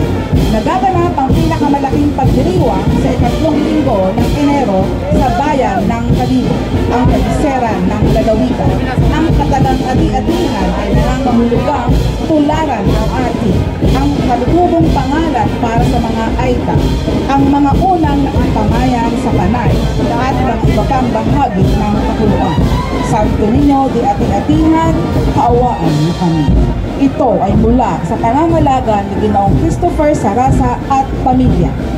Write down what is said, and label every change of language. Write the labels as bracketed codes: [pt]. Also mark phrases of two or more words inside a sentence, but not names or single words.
[tl] Nagaganap ang pinakamalaking pagdiriwang sa ikatlong linggo ng Enero sa bayan ng Calibo, ang kabiseran ng lalawigan. Ang katagang Ati-Atihan ay nangangahulugang tularan ng ati, ang kalugubong pangalan para sa mga Aita, ang mga unang nakapamayan sa Panay at ng iba pang bahagi ng kapuluan. Santo Niño de Ati-Atihan, kaawaan mo kami. Ito ay mula sa pangangalaga ni Ginoong Christopher Sarasa at pamilya.